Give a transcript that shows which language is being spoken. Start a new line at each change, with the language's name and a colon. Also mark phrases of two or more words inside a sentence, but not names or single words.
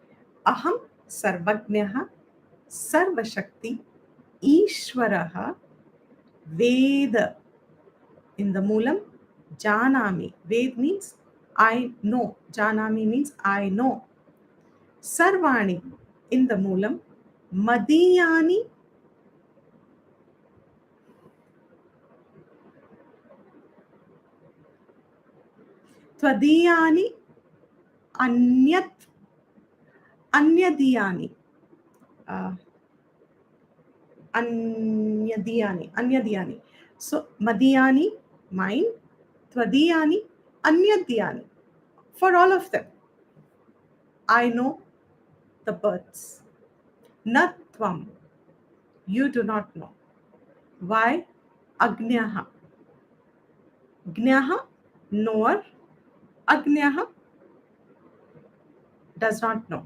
Sanskrit: Aham Sarvagnyah, Sarvashakti, Ishwaraha, Veda.
English: In the Moolam, Janami. Ved means I know. Janami means I know. Sarvani. In the Moolam,
Sanskrit: Madiyani. Twadiyani. Anyat. Anyadiyani. Uh, Anyadiyani.
English: So Madiyani, mine,
Sanskrit: Twadiyani, Anyadiyani.
English: For all of them, I know the birds. Natvam, you do not know. Why?
Sanskrit: Agnaha. Gnaha,
English: knower. Agnaha, does not know.